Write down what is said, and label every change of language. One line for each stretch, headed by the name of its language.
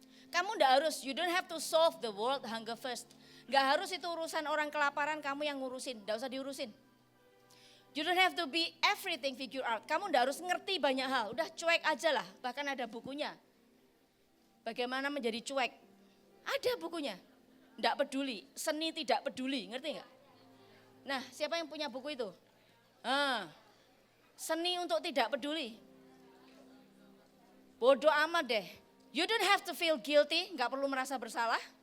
Indonesian: Kamu enggak harus,
English: you don't have to solve the world hunger first.
Indonesian: Enggak harus itu urusan orang kelaparan kamu yang ngurusin, enggak usah diurusin.
English: You don't have to be everything figure out.
Indonesian: Kamu enggak harus ngerti banyak hal, udah cuek aja lah, bahkan ada bukunya. Bagaimana menjadi cuek, ada bukunya. Enggak peduli, seni tidak peduli, ngerti enggak? Nah, siapa yang punya buku itu? Seni untuk tidak peduli. Bodoh amat deh.
English: You don't have to feel guilty,
Indonesian: enggak perlu merasa bersalah.